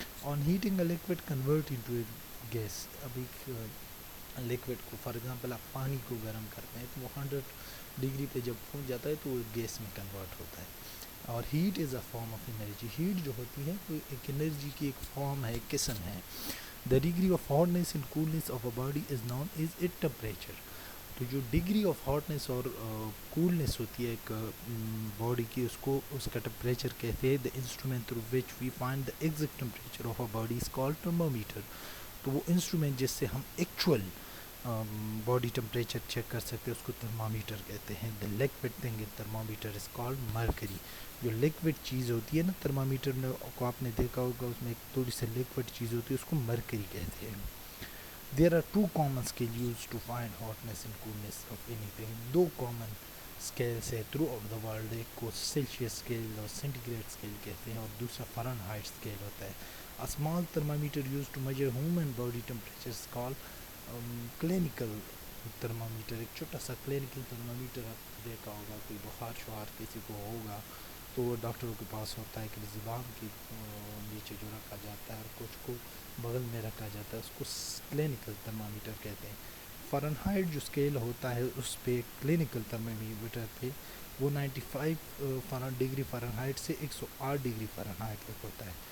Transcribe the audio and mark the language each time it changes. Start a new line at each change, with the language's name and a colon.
English: On heating a liquid convert into a gas.
Urdu: ابھی liquid کو for example آپ پانی کو گرم کرتے ہیں تو وہ 100 ڈگری پہ جب پہنچ جاتا ہے تو وہ گیس میں کنورٹ ہوتا ہے. اور
English: Heat is a form of energy.
Urdu: Heat جو ہوتی ہے وہ ایک انرجی کی ایک فارم ہے, ایک قسم ہے.
English: The degree of hotness and coldness of a body is known as its temperature.
Urdu: تو جو ڈگری آف ہاٹنیس اور کولنس ہوتی ہے ایک باڈی کی, اس کو اس کا ٹمپریچر کہتے ہیں.
English: The instrument through which we find the exact temperature of a body is called thermometer.
Urdu: تو وہ انسٹرومنٹ جس سے ہم ایکچوئل باڈی ٹمپریچر چیک کر سکتے ہیں اس کو تھرمامیٹر کہتے ہیں.
English: The liquid thing in thermometer is called mercury.
Urdu: جو لیکوڈ چیز ہوتی ہے نا تھرمامیٹر میں کو آپ نے دیکھا ہوگا, اس میں ایک تھوڑی سی لیکوڈ چیز ہوتی ہے, اس کو مرکری کہتے ہیں.
English: There are two common scale use to find hotness and coldness of anything.
Urdu: Do common scales ہے تھرو آؤٹ دا ورلڈ. ایک کو سیلشیس اسکیل اور سینٹی گریڈ اسکیل کہتے ہیں, اور دوسرا فرن ہائٹ اسکیل ہوتا ہے.
English: A small thermometer used to measure human body temperature is called clinical thermometer.
Urdu: ایک چھوٹا سا کلینکل تھرمامیٹر آپ دیکھا ہوگا, کوئی بخار شخار کسی کو ہوگا تو وہ ڈاکٹروں کے پاس ہوتا ہے کہ زبان کی نیچے جو رکھا جاتا ہے اور کچھ کو بغل میں رکھا جاتا ہے, اس کو کلینکل تھرمامیٹر کہتے ہیں. فرن ہائٹ جو اسکیل ہوتا ہے اس پہ کلینکل تھرمامیٹر پہ وہ 95 ڈگری فرن ہائٹ سے 108 ڈگری فرن ہائٹ تک ہوتا ہے.